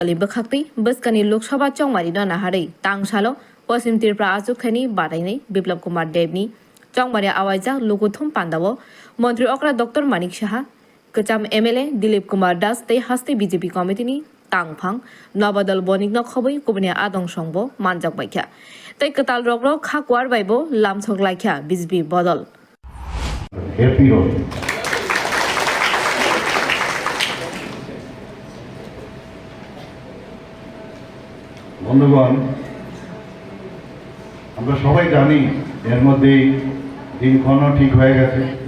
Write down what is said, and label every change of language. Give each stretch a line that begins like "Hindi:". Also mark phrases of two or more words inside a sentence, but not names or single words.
Kok Borok: बखाक्ति बसकानी लोकसभा चौमारी नाहारै तांसालो पश्चिम त्रिपुरा आजुखानी बादायनाय बिप्लब कुमार देवनी चौमारी आवाजा लोगोथम पान्दावो मन्त्री अक्रा डॉक्टर मानिक साहा कचाम एमएलए दिलीप कुमार दास तै हास्ते बीजेपी कमिटिनि तांफां नवादल बनिक नखबै कुबने आदं संबो मानजाक बायख्या तै कताल रग्र खाकवार बायबो लामछक लायख्या बीजेपी बदल
Bangla: বন্ধুগণ, আমরা সবাই জানি এর মধ্যেই দিনক্ষণও ঠিক হয়ে গেছে।